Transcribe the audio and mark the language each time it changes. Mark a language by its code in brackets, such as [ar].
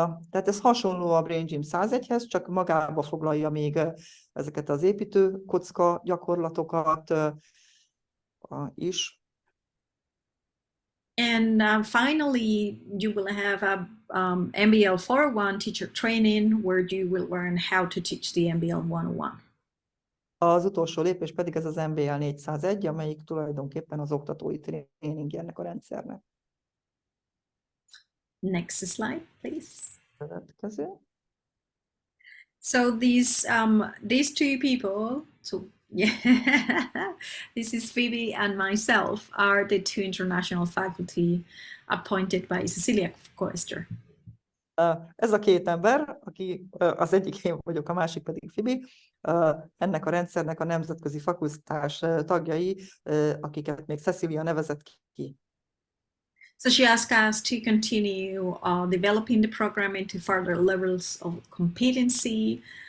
[hu] Tehát ez hasonló a Brain Gym 101-hez, csak magába foglalja még ezeket az építőkocka gyakorlatokat is. [en] And finally, you will have a MBL 401 teacher training where you will learn how to teach the MBL 101. [hu] Az utolsó lépés pedig ez az MBL 401, amelyik tulajdonképpen az oktatói tréningje ennek a rendszernek. [en] Next slide, please. [hu] Következő. [en] So these two people, so yeah, this is Phoebe and myself, are the two international faculty appointed by Cecilia Koester. [hu] Ez a két ember, aki az egyik én vagyok, a másik pedig Phoebe, ennek a rendszernek a nemzetközi fakultás tagjai, akiket még Cecilia nevezett ki. [en] So she asked us to continue developing the program into further levels of competency.